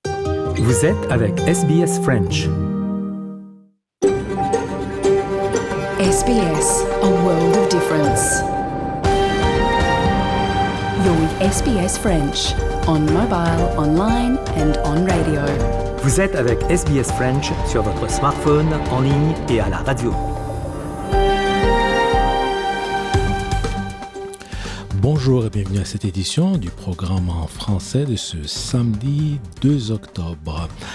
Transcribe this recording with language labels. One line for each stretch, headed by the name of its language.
French: Vous êtes avec SBS French.
English: SBS, a world of difference. You're with SBS French, on mobile, online and on radio.
French: Vous êtes avec SBS French sur votre smartphone, en ligne et à la radio. Bonjour et bienvenue à cette édition du programme en français de ce samedi 2 octobre.